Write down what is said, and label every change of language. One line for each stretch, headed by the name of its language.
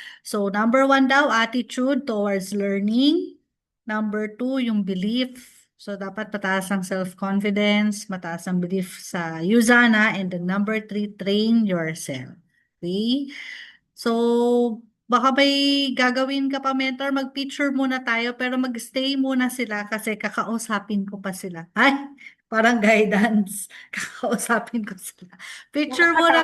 English: So, number 1 daw, attitude towards learning. Number 2, yung belief.
Filipino: So, dapat mataas ang self-confidence, mataas ang belief sa Usana.
English: And then number 3, train yourself.
Filipino: Okay? So, baka may gagawin ka pa, mentor. Mag-picture muna tayo, pero mag-stay muna sila kasi kakausapin ko pa sila. Ay, parang guidance. Kakausapin ko sila. Picture muna